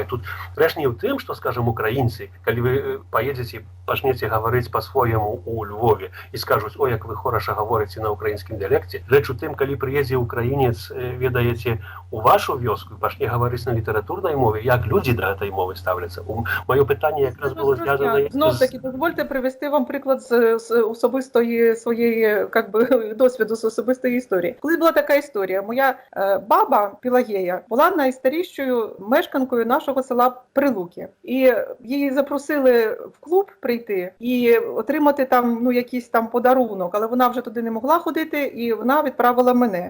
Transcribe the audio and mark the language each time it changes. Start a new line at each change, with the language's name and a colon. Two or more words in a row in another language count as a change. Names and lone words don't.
Belarusian: Тут рэч не ў тым, што, скажем, украінцы, калі вы паедзеце, пачнеце гаварыць па-свойму у Львове і скажуць: «О, як вы хораша гаворыце на украінскім дыялекце». Рэч у тым, калі прыедзе украінец, ведаеце, у вашу вёску і пачне гаварыць на літаратурнай мове, як людзі да гэтай мовы ставляцца. Маё пытанне якраз было звязана
Ukrainian: Знов таки, дозвольте привести вам приклад з особистої своєї, досвіду, з особистої історії. Колись була така історія. Моя баба Пілагея була найстарішою мешканкою нашого села Прилуки. І її запросили в клуб прийти і отримати там, якийсь там подарунок, але вона вже туди не могла ходити, і вона відправила мене.